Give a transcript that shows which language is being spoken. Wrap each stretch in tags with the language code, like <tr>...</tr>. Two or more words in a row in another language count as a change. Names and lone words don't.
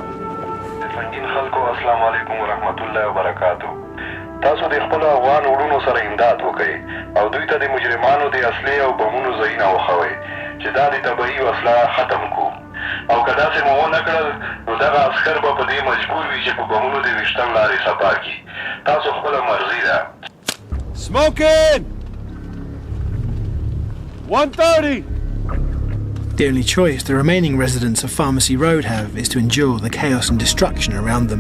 <ps>تاسو د خپل افغان وروڼو سره امداد وکړئ او دوی ته د مجرمانو د اصلي او بمونو ځایونه وښوئ چې دا د طبعي وسله ختم کړو او که داسې مو ونه کړل نو دغه عسکر به په دې مجبور وي چې په بمونو د ویشتل لارې صفا کړي تاسو خپله مرضي ده.</ps> <en>Smoking! 130! The only choice the remaining residents of Pharmacy Road have is to endure the chaos and destruction around them.</en>